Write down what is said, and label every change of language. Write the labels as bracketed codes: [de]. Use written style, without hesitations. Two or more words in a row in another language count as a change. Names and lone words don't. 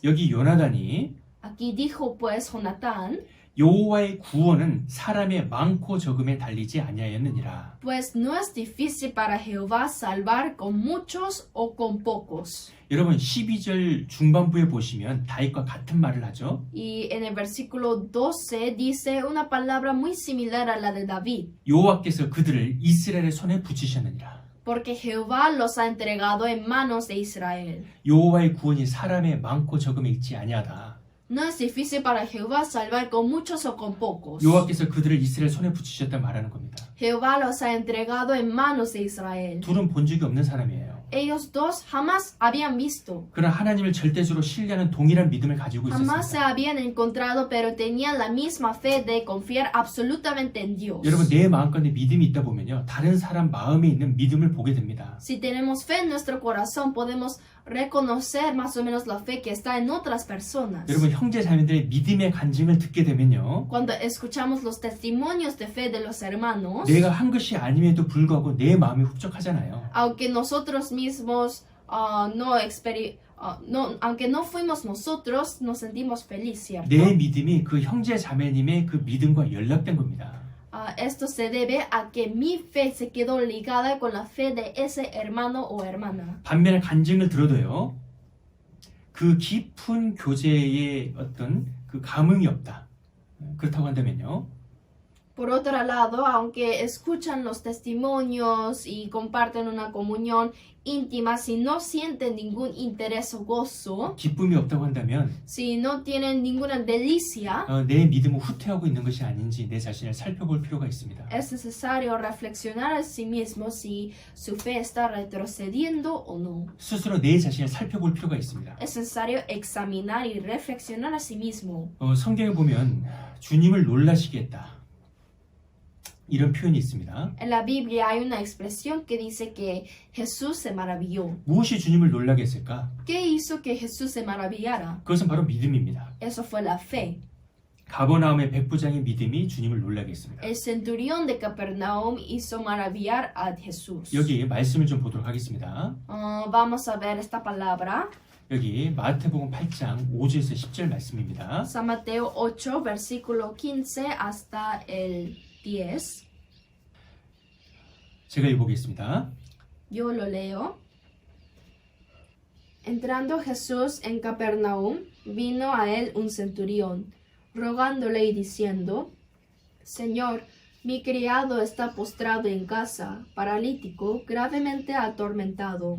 [ko] 여기 요나단이 [es] Aquí dijo pues Jonatán, [ko] 여호와의 구원은 사람의 많고 적음에 달리지 아니하였느니라. [es] pues no es difícil para Jehová salvar con muchos o con pocos. [ko] 여러분 12절 중반부에 보시면 다윗과 같은 말을 하죠. [es] Y en el versículo 12 dice una palabra muy similar a la de David. [ko] 여호와께서 그들을 이스라엘의 손에 붙이셨느니라. [es] Porque Jehová los ha entregado en manos de Israel. [ko] 여호와의 구원이 사람의 많고 적음에 있지 아니하다. [es] No es difícil para Jehová salvar con muchos o con pocos. [ko] 여호와께서 그들을 이스라엘 손에 붙이셨다 말하는 겁니다. [es] Jehová los ha entregado en manos de Israel. [ko] 둘은 본 적이 없는 사람이에요. [es] Ellos dos jamás habían visto, [ko] 그러나 하나님을 절대적으로 신뢰하는 동일한 믿음을 가지고 [es] jamás se [ko] 있었습니다. [es] habían encontrado, pero tenían la misma fe de confiar absolutamente en Dios. [ko] 여러분 내 마음 가운데 믿음이 있다 보면요. 다른 사람 마음에 있는 믿음을 보게 됩니다. [es] Si tenemos fe en nuestro corazón, podemos reconocer más o menos la fe que está en otras personas. [ko] 여러분 형제 자매들의 믿음의 간증을 듣게 되면요. [es] Cuando escuchamos los testimonios de fe de los hermanos, [ko] 내가 한 것이 아님에도 불구하고 내 마음이 흡족하잖아요. [es] aunque nosotros mismos aunque no fuimos nosotros, nos sentimos felices, ¿cierto? [ko] 내 믿음이 그 형제 자매님의 그 믿음과 연락된 겁니다. [es] Esto se debe a que mi fe se quedó ligada con la fe de ese hermano o hermana. [ko] 반면에 간증을 들어도요. 그 깊은 교제의 어떤 그 감흥이 없다. 그렇다고 한다면요. [es] Por otro lado, aunque escuchan los testimonios y comparten una comunión íntima, si no sienten ningún interés o gozo, [ko] 기쁨이 없다고 한다면 [es] si no tienen ninguna delicia, [ko] 내 믿음은 후퇴하고 있는 것이 아닌지 내 자신을 살펴볼 필요가 있습니다. [es] es necesario reflexionar a sí mismo si su fe está retrocediendo o no. [ko] 스스로 내 자신을 살펴볼 필요가 있습니다. [es] Es necesario examinar y reflexionar a sí mismo. [ko] 성경에 보면 주님을 놀라시게 했다. 이런 표현이 있습니다. [es] En la Biblia hay una expresión que dice que Jesús se maravilló. [ko] 무엇이 주님을 놀라게 했을까? [es] ¿Qué hizo que Jesús se maravillara? [ko] 그것은 바로 믿음입니다. [es] Eso fue la fe. [ko] 가버나움의 백부장의 믿음이 주님을 놀라게 했습니다. [es] El centurión de Capernaum hizo maravillar a Jesús. [ko] 여기 말씀을 좀 보도록 하겠습니다. [es] Vamos a ver esta palabra. [ko] 여기 마태복음 8장 5절에서 10절 말씀입니다. [es] San Mateo 8, versículo 15 hasta el 10. [ko] 제가 읽어보겠습니다. [es] Yo lo leo. Entrando Jesús en Capernaum, vino a él un centurión, rogándole y diciendo: Señor, mi criado está postrado en casa, paralítico, gravemente atormentado.